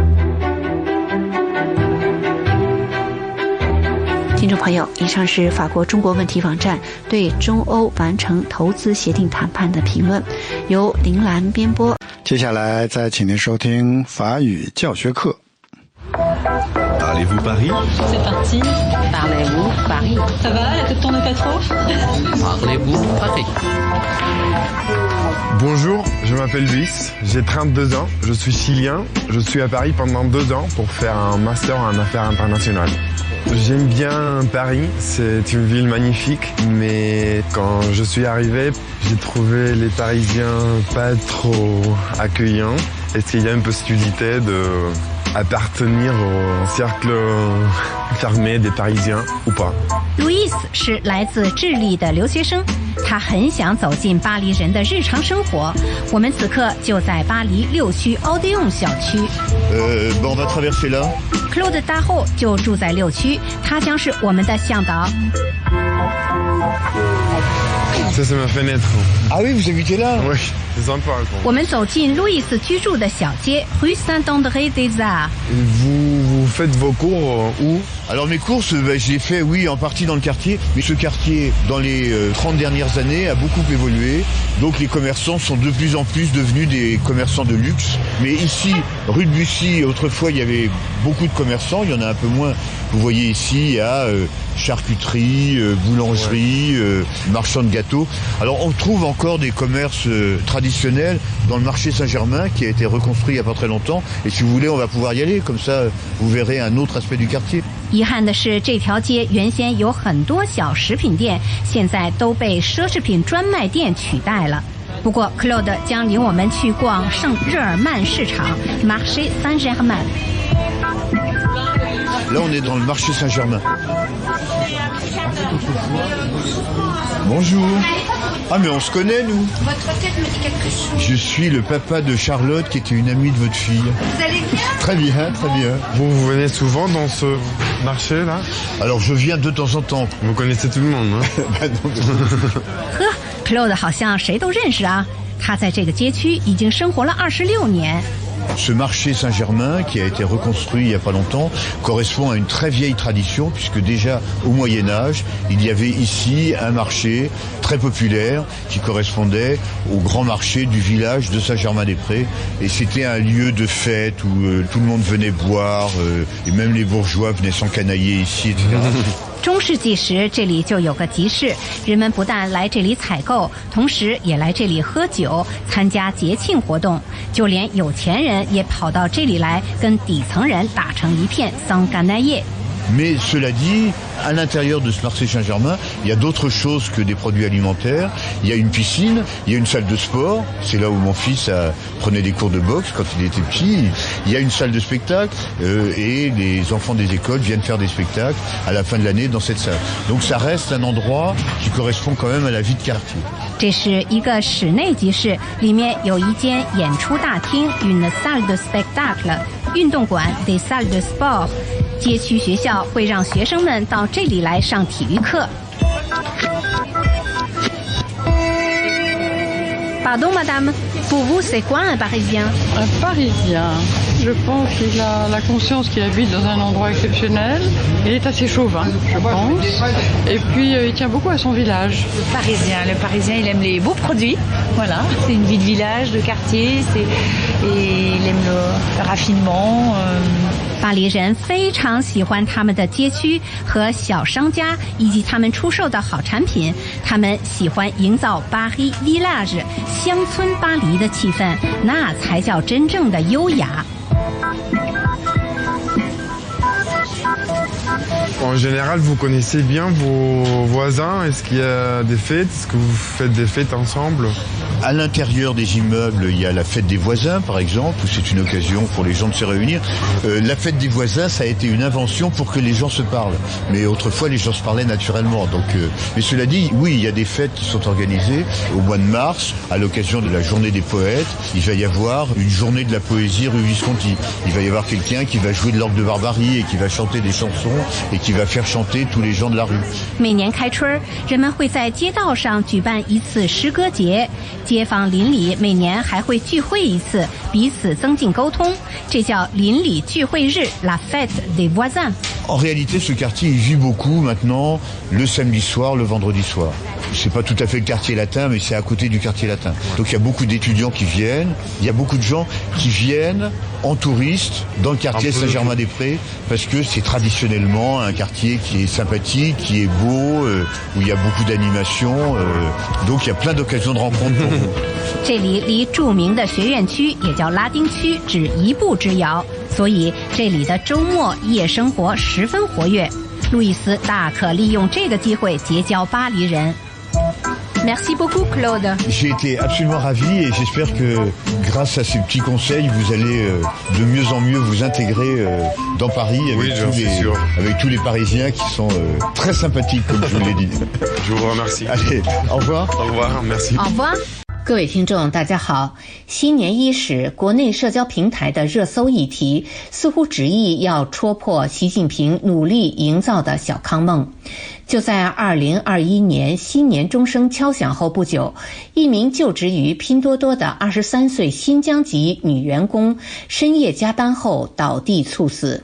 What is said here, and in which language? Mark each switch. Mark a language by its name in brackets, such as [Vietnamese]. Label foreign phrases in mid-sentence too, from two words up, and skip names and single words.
[Chinese] 听众朋友，以上是法国中国问题网站对中欧完成投资协定谈判的评论，由林兰编播。接下来再请您收听法语教学课。 [French] Parlez-vous Paris? C'est parti. Parlez-vous Paris? Ça va, la tête tourne pas trop? Parlez-vous Paris? Bonjour, je m'appelle Luis, j'ai 32 ans, je suis chilien, je suis à Paris pendant 2 ans pour faire un master en affaires internationales. J'aime bien Paris, c'est une ville magnifique, mais quand je suis arrivé, j'ai trouvé les Parisiens pas trop accueillants. Est-ce qu'il y a une possibilité d'appartenir au cercle fermé des Parisiens ou pas? [Chinese] Louis 是来自智利的留学生，他很想走进巴黎人的日常生活。我们此刻就在巴黎6区奥德永小区。 [French] on va traverser là. [Chinese] Claude 大后就住在6区，他将是我们的向导。 [French] Ça c'est ma fenêtre. Ah oui, vous habitez là? Oui, c'est sympa. [Chinese] 我们走进路易斯居住的小街 Rue Saint-André des Arts。 [French] Vous faites vos cours où? Alors mes courses, j'ai fait, oui, en partie dans le quartier, mais ce quartier, dans les 30 dernières années, a beaucoup évolué. Donc les commerçants sont de plus en plus devenus des commerçants de luxe. Mais ici, rue de Bussy, autrefois, il y avait beaucoup de commerçants, il y en a un peu moins. Vous voyez ici, il y a charcuterie, boulangerie, marchand de gâteaux. Alors on trouve encore des commerces traditionnels dans le marché Saint-Germain qui a été reconstruit il n'y a pas très longtemps. Et si vous voulez, on va pouvoir y aller, comme ça vous verrez un autre aspect du quartier. [Chinese] 遗憾的是，这条街原先有很多小食品店，现在都被奢侈品专卖店取代了。不过 Claude 将领我们去逛圣日耳曼市场 Marché Saint-Germain。 [French] Là, on est dans le marché Saint-Germain. Bonjour. Ah, mais on se connaît, nous. Votre tête me dit quelque chose. Je suis le papa de Charlotte, qui était une amie de votre fille. Vous allez bien? Très bien, très bien. Vous venez souvent dans ce marché-là? Alors, je viens de temps en temps. Vous connaissez tout le monde, hein? Bah non. [Chinese] 呵 ，Claude 好像谁都认识啊。他在这个街区已经生活了26年。 [French] Ce marché Saint-Germain, qui a été reconstruit il n'y a pas longtemps, correspond à une très vieille tradition, puisque déjà au Moyen-Âge, il y avait ici un marché très populaire qui correspondait au grand marché du village de Saint-Germain-des-Prés. Et c'était un lieu de fête où tout le monde venait boire, et même les bourgeois venaient s'encanailler ici, etc. [Chinese] 中世纪时，这里就有个集市，人们不但来这里采购，同时也来这里喝酒、参加节庆活动，就连有钱人也跑到这里来跟底层人打成一片桑干奈叶。 [French] Mais cela dit, à l'intérieur de ce marché Saint-Germain, il y a d'autres choses que des produits alimentaires. Il y a une piscine, il y a une salle de sport. C'est là où mon fils prenait des cours de boxe quand il était petit. Il y a une salle de spectacle et les enfants des écoles viennent faire des spectacles à la fin de l'année dans cette salle. Donc ça reste un endroit qui correspond quand même à la vie de quartier. [Chinese] 这是一个室内集市，里面有一间演出大厅 [French] une salle de spectacle [Chinese] 运动馆 [French] des salles de sport。 [Chinese] 街区学校会让学生们到这里来上体育课。 [French] Pardon, madame, pour vous, c'est quoi un Parisien? Un Parisien, je pense qu'il a la conscience qu'il habite dans un endroit exceptionnel. Il est assez chauvin, je pense. Et puis, il tient beaucoup à son village. Le Parisien, il aime les beaux produits. Voilà, c'est une vie de village, de quartier, et il aime le raffinement. [Chinese] 巴黎人非常喜欢他们的街区和小商家以及他们出售的好产品，他们喜欢营造巴黎 village 乡村巴黎的气氛，那才叫真正的优雅。 [French] En général, vous connaissez bien vos voisins? Est-ce qu'il y a des fêtes? Est-ce que vous faites des fêtes ensemble? À l'intérieur des immeubles, il y a la fête des voisins, par exemple, où c'est une occasion pour les gens de se réunir. La fête des voisins, ça a été une invention pour que les gens se parlent. Mais autrefois, les gens se parlaient naturellement. Donc, mais cela dit, oui, il y a des fêtes qui sont organisées au mois de mars, à l'occasion de la journée des poètes. Il va y avoir une journée de la poésie rue Visconti. Il va y avoir quelqu'un qui va jouer de l'orgue de Barbarie et qui va chanter des chansons et qui va faire chanter tous les gens de la rue. [Chinese] 每年开春，人们会在街道上举办一次诗歌节。街坊邻里每年还会聚会一次，彼此增进沟通，这叫邻里聚会日 [French] la fête des voisins。 En réalité, ce quartier il vit beaucoup maintenant le samedi soir, le vendredi soir. C'est pas tout à fait le quartier latin, mais c'est à côté du quartier latin. Donc il y a beaucoup d'étudiants qui viennent, il y a beaucoup de gens qui viennent en touriste dans le quartier Saint-Germain-des-Prés parce que c'est traditionnellement un quartier qui est sympathique, qui est beau, où il y a beaucoup d'animation. Donc il y a plein d'occasions de rencontres pour vous. [Chinese] 这里离著名的学院区也叫拉丁区只一步之遥，所以这里的周末夜生活十分活跃。路易斯大可利用这个机会结交巴黎人。 [French] Merci beaucoup, Claude. J'ai été absolument ravi et j'espère que grâce à ces petits conseils, vous allez de mieux en mieux vous intégrer dans Paris avec tous les Parisiens qui sont très sympathiques, comme je vous l'ai dit. Je vous remercie. Allez, au revoir. Au revoir, merci. Au revoir. [Chinese] 各位听众，大家好。新年伊始，国内社交平台的热搜议题似乎执意要戳破习近平努力营造的小康梦。就在2021年新年钟声敲响后不久，一名就职于拼多多的23岁新疆籍女员工深夜加班后倒地猝死。